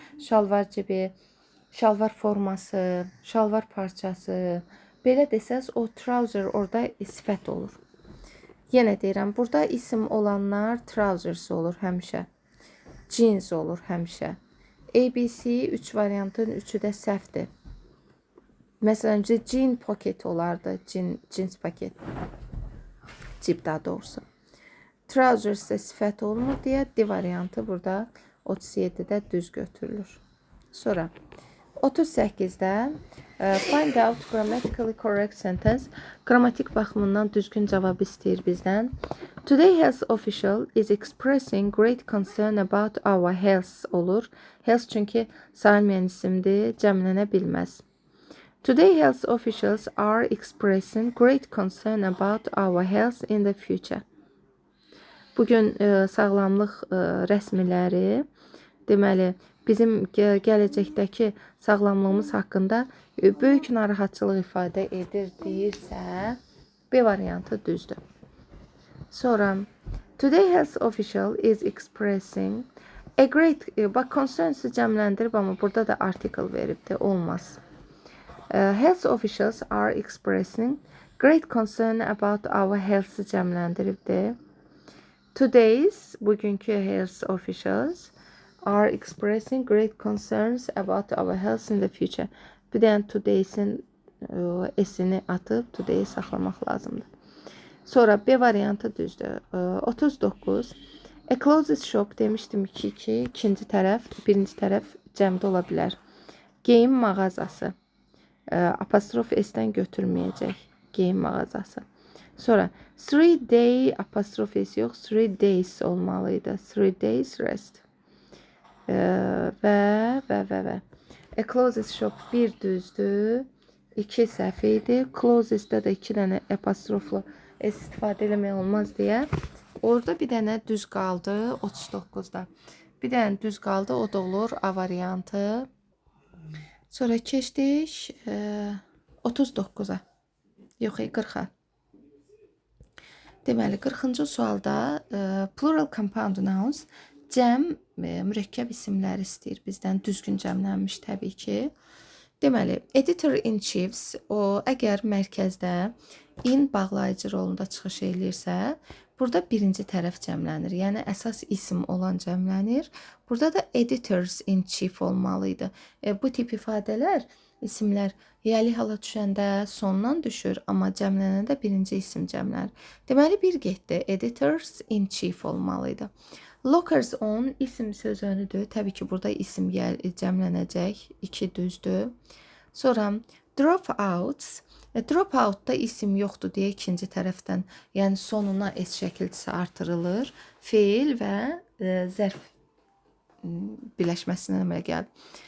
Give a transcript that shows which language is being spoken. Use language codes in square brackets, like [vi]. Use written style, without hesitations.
[az] Şalvar cibi, şalvar forması, şalvar parçası. Belə desəz o trouser orada sifət olur. Yenə deyirəm, burada isim olanlar trousers olur həmişə. Jeans olur həmişə. ABC 3 variantın 3'ü də səhvdir. Məsələn, jean pocket olardı. Jeans paket. Cib daha doğrusu. Trousers də sifət olmur deyə D variantı burada 37-də düz götürülür. Sonra 38-də [en] find out grammatically correct sentence. [az] Qrammatik baxımından düzgün cavab istəyir bizdən. [en] Today health official is expressing great concern about our health [az] olur. Health çünki sayılmayan isimdir, cəmlənə bilməz. [en] Today health officials are expressing great concern about our health in the future. [az] Bugün sağlamlıq rəsmiləri, deməli, bizim gələcəkdəki sağlamlığımız haqqında böyük narahatçılıq ifadə edir deyirsə, B variantı düzdür. Sonra, [en] today health official is expressing a great, [az] bax, [en] concerns'ı [az] cəmləndirib, amma burada da article veribdir, olmaz. [en] Health officials are expressing great concern about our health'ı [az] cəmləndiribdir. [en] Today's, [az] bugünkü [en] health officials are expressing great concerns about our health in the future. [az] Bir dənə today'sin esini atıb today'i saxlamaq lazımdır. Sonra B variantı düzdür. 39. [en] A closest shop [az] demişdim ki, ikinci tərəf, birinci tərəf cəmdə ola bilər. Geyim mağazası. Apostrof S-dən götürməyəcək. Geyim mağazası. Sonra 3 day apostrof S yox, 3 days olmalıydı. [en] 3 days rest. [az] Və. [en] A closest shop [az] bir düzdür. 2 səhv idi. Closest'də də 2 dənə apostroflu S istifadə eləmək olmaz deyə. Orada bir dənə düz qaldı 39'da. Bir dənə düz qaldı, o da olur A variantı. Sonra keçdik 39'a. Yox, 40-a. Deməli, 40-cı sualda [en] plural compound nouns [az] cəm mürəkkəb isimləri istəyir bizdən, düzgün cəmlənmiş təbii ki. Deməli, editor-in-chiefs o əgər mərkəzdə in bağlayıcı rolunda çıxış eləyirsə, burada birinci tərəf cəmlənir. Yəni əsas isim olan cəmlənir. Burada da editors-in-chief olmalı idi. Bu tip ifadələr, isimlər yəli hala düşəndə sondan düşür, amma cəmlənəndə birinci isim cəmlənir. Deməli, bir getdi. Editors-in-chief olmalı idi. Lockers on isim sözünüdür. Təbii ki, burada isim cəmlənəcək. 2 düzdür. Sonra dropouts. Dropout-da isim yoxdur deyə ikinci tərəfdən, yəni sonuna s şəkilçisi artırılır. Feil və zərf birləşməsindən əmələ gəlir.